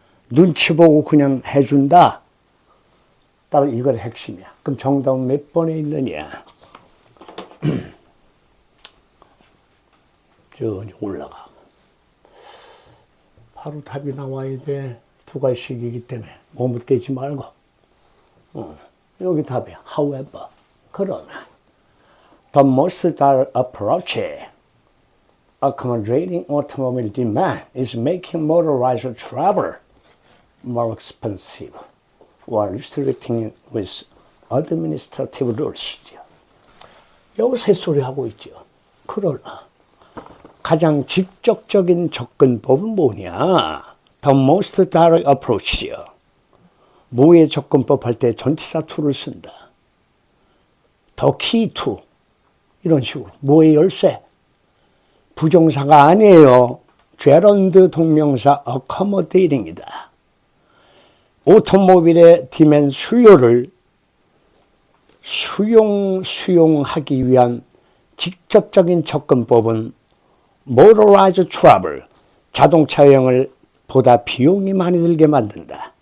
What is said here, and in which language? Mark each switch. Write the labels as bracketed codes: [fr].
[ko] 눈치 보고 그냥 해준다. 따라 이걸 핵심이야. 그럼 정답은 몇 번에 있느냐? 저 올라가. 바로 답이 나와야 돼. 두 가지씩이기 때문에 몸을 떼지 말고. 여기 답이야. [en] However, [ko] 그러나 [en] the most direct approach accommodating automobile demand is making motorized travel more expensive while restricting it with administrative rules. [ko] 여기서 햇소리 하고 있죠. 그러나 가장 직접적인 접근법은 뭐냐? [en] The most direct approach요. [ko] 뭐의 접근법 할 때 전치사 to를 쓴다. [en] The key to [ko] 이런 식으로 뭐의 열쇠? 부정사가 아니에요. gerund 동명사 accommodating이다. 오토모빌의 디맨 수요를 수용하기 위한 직접적인 접근법은 [en] motorized travel, [ko] 자동차 여행을 보다 비용이 많이 들게 만든다.